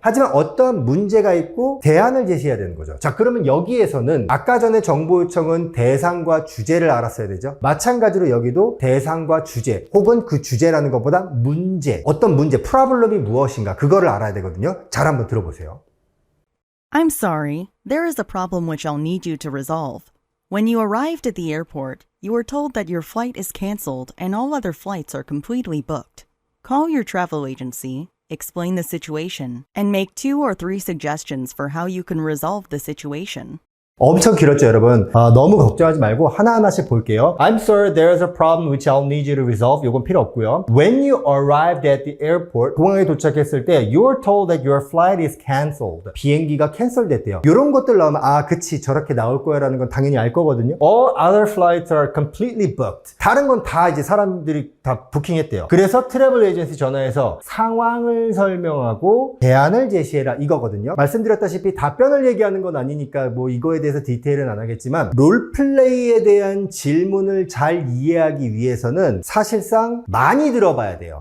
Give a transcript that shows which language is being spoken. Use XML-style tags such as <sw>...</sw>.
<ko>하지만 어떠한 문제가 있고 대안을 제시해야 되는 거죠. 자, 그러면 여기에서는 아까 전에 정보 요청은 대상과 주제를 알았어야 되죠. 마찬가지로 여기도 대상과 주제 혹은 그 주제라는 것보다 문제, 어떤 문제, 프로블럼이 무엇인가 그거를 알아야 되거든요. 잘 한번 들어보세요.</ko> <en>I'm sorry, there is a problem which I'll need you to resolve. When you arrived at the airport, you were told that your flight is canceled and all other flights are completely booked. Call your travel agency, explain the situation, and make 2 or 3 suggestions for how you can resolve the situation.</en> <ko>엄청 길었죠, 여러분. 너무 걱정하지 말고 하나하나씩 볼게요.</ko> <en>I'm sorry, there's a problem which I'll need you to resolve.</en> <ko>요건 필요 없고요.</ko> <en>When you arrived at the airport,</en> <ko>공항에 도착했을 때</ko> <en>you're told that your flight is canceled.</en> <ko>비행기가 캔슬됐대요. 이런 것들 나오면 그치, 저렇게 나올 거야 라는 건 당연히 알 거거든요.</ko> <en>All other flights are completely booked.</en> <ko>다른 건 다 이제 사람들이 다 부킹했대요. 그래서 트래블 에이전시 전화해서 상황을 설명하고 대안을 제시해라 이거거든요. 말씀드렸다시피 답변을 얘기하는 건 아니니까 뭐 이거에 대해서 디테일은 안 하겠지만 롤플레이에 대한 질문을 잘 이해하기 위해서는 사실상 많이 들어봐야 돼요.</ko>